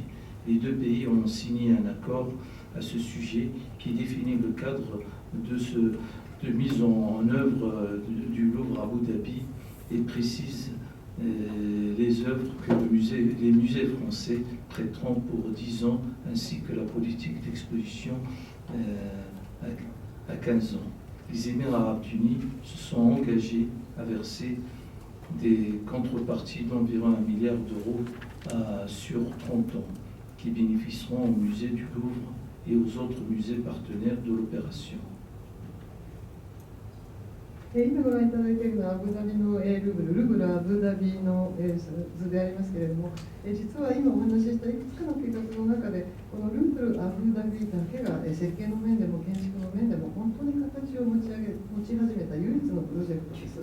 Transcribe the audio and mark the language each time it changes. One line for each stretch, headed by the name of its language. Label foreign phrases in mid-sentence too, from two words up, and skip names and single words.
French: Les deux pays ont signé un accord à ce sujet qui définit le cadre de mise en œuvre du Louvre à Abu Dhabi et précise les œuvres que les musées français prêteront pour 10 ans, ainsi que la politique d'exposition à 15 ans. Les Émirats arabes unis se sont engagés à verser des contreparties d'environ 1 milliard d'euros sur 30 ans, qui bénéficieront au musée du Louvre et aux autres musées partenaires de l'opération.
Japanese: 今ご覧いただいているのはアブダビのルブルアブダビの図でありますけれども、実は今お話ししたいくつかの計画の中で、このルブルアブダビだけが設計の面でも建築の面でも本当に形を持ち始めた唯一のプロジェクトです。